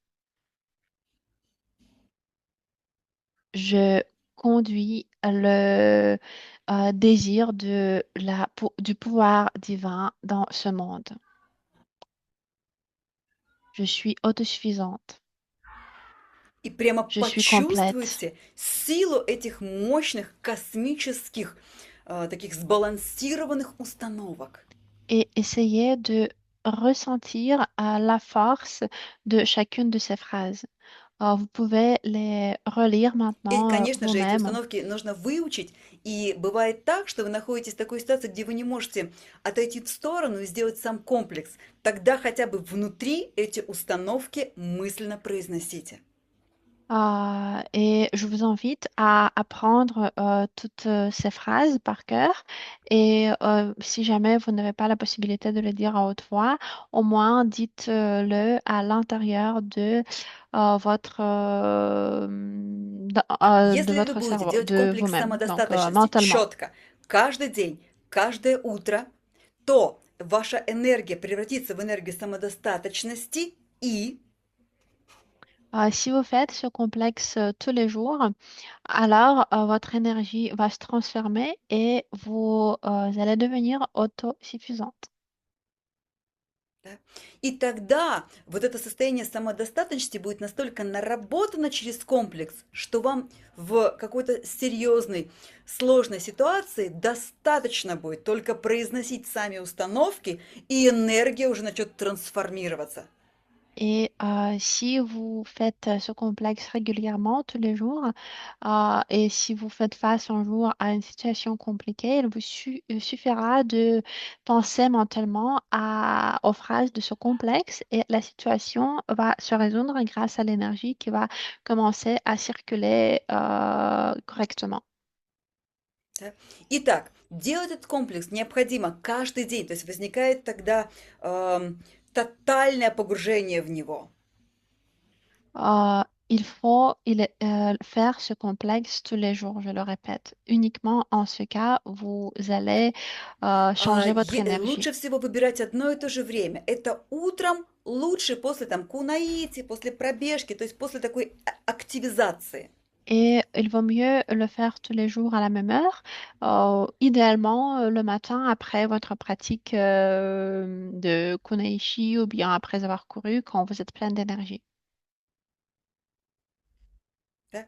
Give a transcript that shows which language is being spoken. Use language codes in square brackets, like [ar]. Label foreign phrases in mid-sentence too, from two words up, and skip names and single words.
[fr] Je conduis le désir du pouvoir divin dans ce monde. Je suis autosuffisante. [ru] И прямо [fr] Je suis complète. [ru] почувствуйте силу этих мощных космических, таких сбалансированных установок. [fr] Et essayez de ressentir la force de chacune de ces phrases. Vous pouvez les relire [ru] И, [fr] maintenant [ru] конечно же, эти [fr] vous-même. [ru] установки нужно выучить. И бывает так, что вы находитесь в такой ситуации, где вы не можете отойти в сторону и сделать сам комплекс. Тогда хотя бы внутри эти установки мысленно произносите. [fr] Et je vous invite à apprendre toutes ces phrases par cœur. Et si jamais vous n'avez pas la possibilité de le dire à haute voix, au moins dites-le à l'intérieur de [ru] Если вы [fr] votre [ru] будете [fr] cerveau, [ru] делать [fr] de [ru] комплекс [fr] vous-même, donc [ru] самодостаточности [fr] mentalement. [ru] четко, каждый день, каждое утро, то ваша энергия превратится в энергию самодостаточности и [fr] Si vous faites ce complexe tous les jours, alors votre énergie va se transformer et vous allez devenir autosuffisante. [ru] да, и тогда вот это состояние самодостаточности будет настолько наработано через комплекс, что вам в какой-то серьезной, сложной ситуации достаточно будет только произносить сами установки, и энергия уже начнет трансформироваться. [fr] Et si vous faites ce complexe régulièrement, tous les jours, et si vous faites face un jour à une situation compliquée, il suffira de penser mentalement aux phrases de ce complexe et la situation va se résoudre grâce à l'énergie qui va commencer à circuler correctement. [ru] Да. Итак, делать этот комплекс необходимо каждый день, то есть возникает тогда тотальное погружение в него. [fr] Il faut faire ce complexe tous les jours, je le répète. Uniquement en ce cas, vous allez changer votre énergie. [ru] Лучше всего выбирать одно и то же время. Это утром, лучше после там кунаити, после пробежки, то есть после такой активизации. [fr] Et il vaut mieux le faire tous les jours à la même heure, idéalement le matin après votre pratique de Kunaishi ou bien après avoir couru quand vous êtes plein d'énergie. [ru] Да?